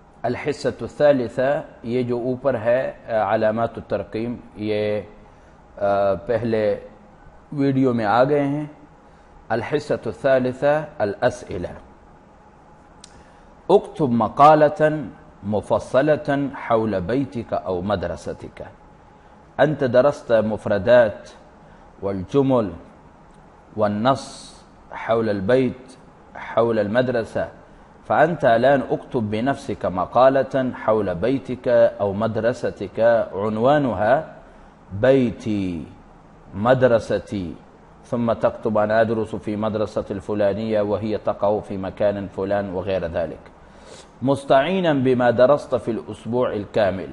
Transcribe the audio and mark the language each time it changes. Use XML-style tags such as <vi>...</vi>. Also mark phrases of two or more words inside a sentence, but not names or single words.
<ar>الحصة الثالثة,</ar> <hi>ये जो ऊपर है</hi> <ar>علامات الترقيم,</ar> <hi>ये पहले वीडियो में आ गए हैं।</hi> <ar>الحصة الثالثة الأسئلة. اكتب مقالة مفصلة حول بيتك أو مدرستك. أنت درست مفردات والجمل والنص حول البيت حول المدرسة، فأنت الآن اكتب بنفسك مقالة حول بيتك أو مدرستك عنوانها بيتي مدرستي ثم تكتب أنا أدرس في مدرسة الفلانية وهي تقع في مكان فلان وغير ذلك, مستعينا بما درست في الأسبوع الكامل.</ar>